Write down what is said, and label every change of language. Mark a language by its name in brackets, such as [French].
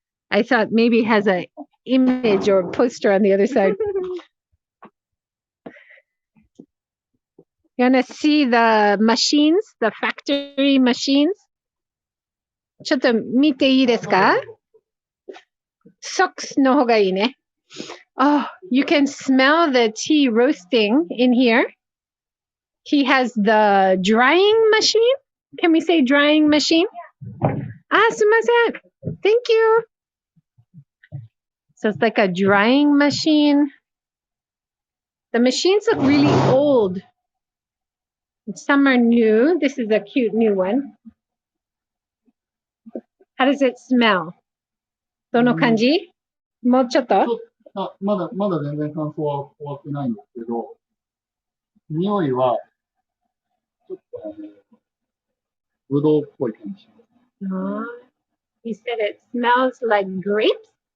[English] I thought maybe it has an image or poster on the other side. You want to see the machines, the factory machines? [Japanese] ちょっと見ていいですか？Socks の方がいいね。 [English] Oh, you can smell the tea roasting in here. He has the drying machine. Can we say drying machine? [Japanese] すいません。 [English] Thank you. So it's like a drying machine. The machines look really old. Some are new. This is a cute new one. How does it smell? [Japanese] どの感じ？もうちょっと？まだ全然乾燥は終わってないんですけど、匂いは、ちょっとぶどうっぽい感じ。 [English] He said it smells like grapes?